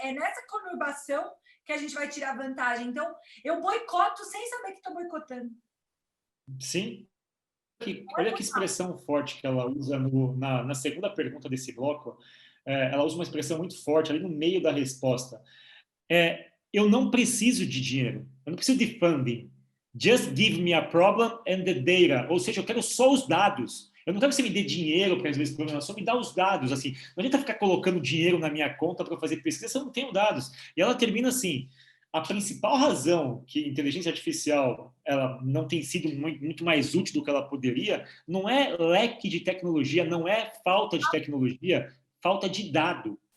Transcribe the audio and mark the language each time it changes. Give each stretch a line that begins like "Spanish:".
Portuguese: É nessa conurbação que a gente vai tirar vantagem. Então, eu boicoto sem saber que estou boicotando. Sim. Olha que expressão forte que ela usa na segunda pergunta desse bloco. Ela usa uma expressão muito forte ali no meio da resposta. Eu não preciso de dinheiro. Eu não preciso de funding.
English: Just give me a problem and the data.
Portuguese: Ou seja, eu quero só os dados. Eu não quero que você me dê dinheiro para resolver esse problema, só me dá os dados. Assim, não adianta ficar colocando dinheiro na minha conta para fazer pesquisa se eu não tenho dados. E ela termina assim, a principal razão que a inteligência artificial ela não tem sido muito mais útil do que ela poderia não é leque de tecnologia, não é falta de tecnologia, falta de dado.